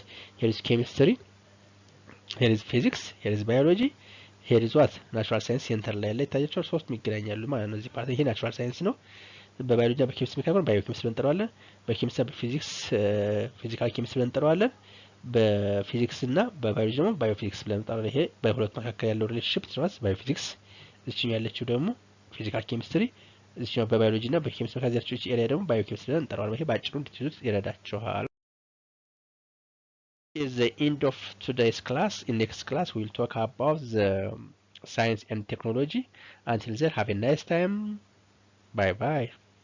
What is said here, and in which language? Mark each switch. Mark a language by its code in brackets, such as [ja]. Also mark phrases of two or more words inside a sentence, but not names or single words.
[en] Here is chemistry, here is physics, here is biology, here is what? natural science [am] ሴንተር ላይ ይታያቸዋል። ሶስት የሚገናኛሉ ማለት ነው። እዚህ ፓርት ይሄ [en] natural science [am] ነው። በባዮሎጂ እና በኬሚስትሪ መካከል ባዮኬሚስትሪ ብለን እንጠራዋለን። በኬሚስትሪ እና በፊዚክስ [en] physical chemistry [am] ብለን እንጠራዋለን። በፊዚክስ እና በባዮሎጂ ደግሞ ባዮፊዚክስ ብለን እንጠራዋለን። ይሄ በሁለቱ መካከል ያለው ሪሌሽንሺፕ ነው ባዮፊዚክስ። እዚህኛው ያለችው ደግሞ [en] physical chemistry፣ [am] እዚህኛው በባዮሎጂ እና በኬሚስትሪ መካከል ያለችው ኤሪያ ደግሞ ባዮኬሚስትሪ ብለን እንጠራዋለን። ይሄ ባጭሩ እንድትይዙት ይረዳችኋል። [en] is the end of today's class. In next class we will talk about the science and technology. Until then, have a nice time. Bye bye.